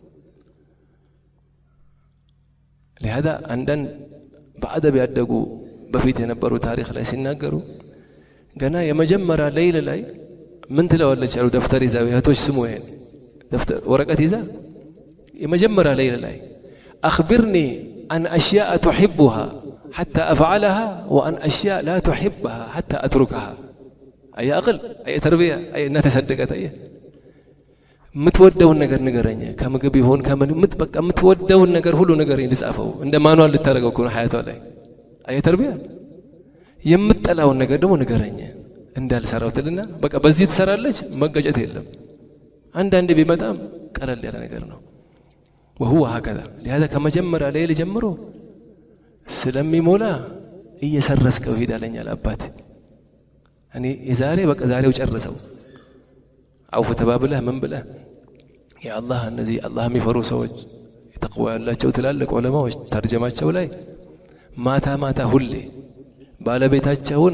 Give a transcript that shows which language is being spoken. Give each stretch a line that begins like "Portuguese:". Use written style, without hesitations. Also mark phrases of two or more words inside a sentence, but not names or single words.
Amharic: ለهذا አንደን በአደብ ያደጉ በፊት የነበሩ ታሪክ ላይ ሲናገሩ ገና የመጀመሪያ ሌሊት ላይ ምን ትለዋለች አሉ ደፍተር ይዛው እህቶች ስሙ ይሄን ደፍተር ወረቀት ይዛ የመጀመሪያ ሌሊት ላይ
Arabic: اخبرني عن اشياء تحبها حتى افعلها وان اشياء لا تحبها حتى اتركها اي اقل اي تربيه اي
Amharic: እናት ያሳደጋት አየ ምትወደውን ነገር ንገረኝ ከምግብ ይሁን ከምን ምትበቃ ምትወደውን ነገር ሁሉ ንገረኝ ልጻፈው እንደ ማኑዋል ልታረገው ነው ሐያቷ ላይ አይ ተርቢያ የምትጠላውን ነገር ደግሞ ንገረኝ እንዳልሰራው ትልና በቃ በዚህ ትሰራለች መገጨት የለም አንድ ቢመጣም ቀለል ያለ ነገር ነው
Arabic: وهو هكذا لهذا
Amharic: ከመጀመሪያ ላይ ጀምሮ ስለሚሞላ እየሰረስከው ሄዳለኛል አባቴ እኔ የዛሬ በቃ ዛሬው ጨርሰው አውፍ ተባብለህ ምን ብለህ ያ አላህ እነዚህ አላህ የሚፈሩ ሰዎች የተቅዋ ያላቸው ትላልቅ ዑለማዎች ተርጀማቸው ላይ ማታ ሁሌ ባለቤታቸውን